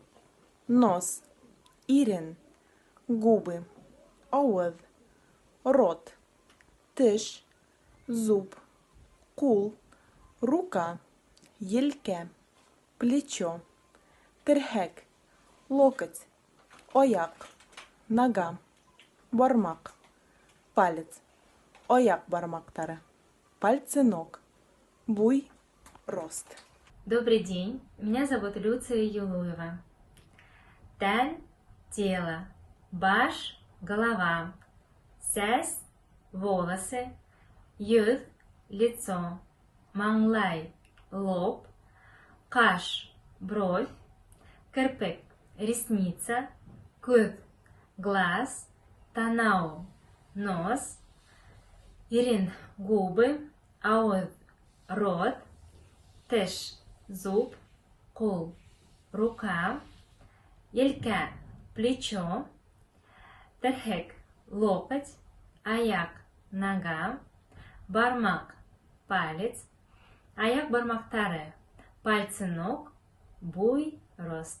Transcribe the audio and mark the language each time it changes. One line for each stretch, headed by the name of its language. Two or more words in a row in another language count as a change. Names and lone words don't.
Bashkir: нос, ирен, губы, ауыз, рот, тіш, зуб, қол, рука, елке, плечо, тірхек, локоть, аяқ, нога, бармақ, палец, аяқ бармақтары,
Russian: пальцы ног,
Bashkir: буй, рост.
Russian: Добрый день, меня зовут Люция Юлуева.
Bashkir: Тән – тело, баш – голова, сәс – волосы, йөз – лицо, маңлай – лоб, қаш – бровь, кірпік – ресница, көз – глаз, танау – нос, ирен – губы, ауыз – рот, тіш – зуб, қол – рука, елка – плечо, тірхек – локоть, аяқ – нога, бармақ – палец, аяқ бармақтары,
Russian: пальцы ног,
Bashkir: буй, рост.